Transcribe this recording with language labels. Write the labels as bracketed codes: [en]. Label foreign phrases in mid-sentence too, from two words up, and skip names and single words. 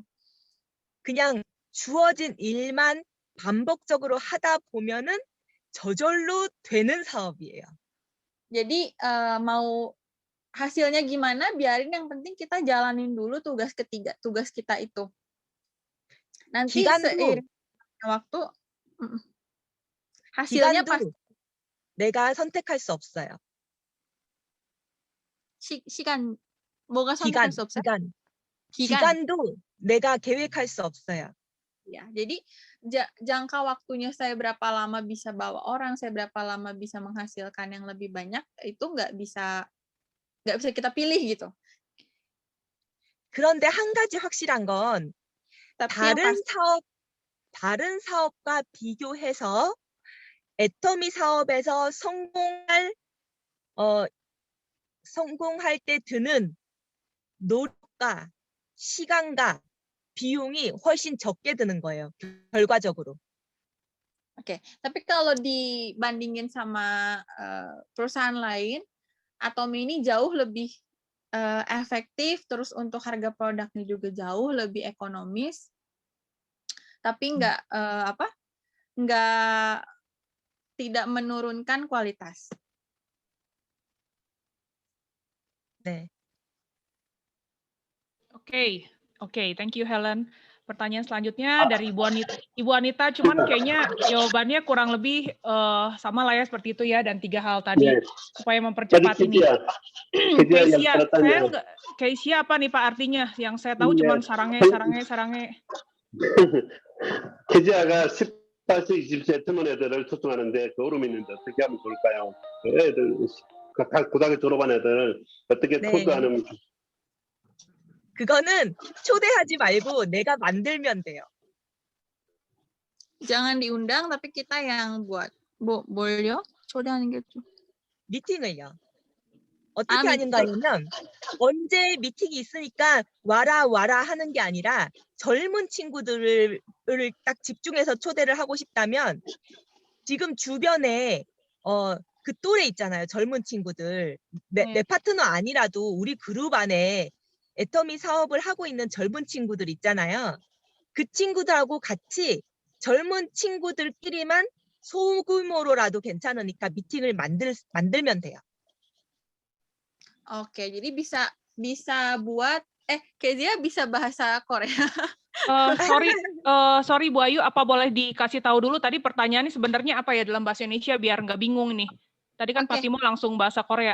[ko] 그냥 주어진 일만 반복적으로 하다 보면은 저절로 되는 사업이에요. [id] Jadi mau hasilnya gimana, biarin, yang penting kita jalanin dulu tugas kita itu. Nanti seiring waktu hasilnya pasti. [ko] 내가 선택할 수 없어요. 시간 뭐가 선택할 수 없어요? 기간도 내가 계획할 수 없어요. [id] Ya, jadi jangka waktunya saya berapa lama bisa bawa orang, saya berapa lama bisa menghasilkan yang lebih banyak, itu nggak bisa kita pilih gitu. [ko] 그런데 한 가지 확실한 건 다른 사업과 비교해서 애터미 사업에서 성공할 때 드는 노력과 시간과 비용이 훨씬 적게 드는 거예요. 결과적으로. [id] Oke, tapi kalau dibandingin sama perusahaan lain, Atomi ini jauh lebih efektif, terus untuk harga produknya juga jauh lebih ekonomis, tapi tidak menurunkan kualitas. [ko] 네. [id] Oke, [en] thank you Helen. [id] Pertanyaan selanjutnya dari Ibu Anita, cuman kayaknya jawabannya kurang lebih sama lah ya seperti itu ya, dan 3 hal tadi supaya mempercepat ini. Keisia apa nih Pak artinya? Yang saya tahu cuma saranghe. [ko] 계좌가 18세, 20세 젊은 애들을 초청하는데 어려움이 있는데 어떻게 하면 좋을까요? 애들 고등학교 졸업한 애들 어떻게 초대하는? 그거는 초대하지 말고 내가 만들면 돼요. [id] Jangan diundang, tapi kita yang buat. [ko] 뭘요? 초대하는 게 좀. 미팅을요. 어떻게 하는가 하면 언제 미팅이 있으니까 와라 하는 게 아니라 젊은 친구들을 딱 집중해서 초대를 하고 싶다면 지금 주변에 그 또래 있잖아요. 젊은 친구들. 내 파트너 아니라도 우리 그룹 안에 애터미 사업을 하고 있는 젊은 친구들 있잖아요. 그 친구들하고 같이 젊은 친구들끼리만 소규모로라도 괜찮으니까 미팅을 만들면 돼요. [id] Oke, jadi bisa buat Kezia bisa bahasa Korea. Sorry Bu Ayu, apa boleh dikasih tahu dulu tadi pertanyaannya sebenarnya apa ya dalam bahasa Indonesia biar nggak bingung nih. Tadi kan Pak Timo langsung bahasa Korea.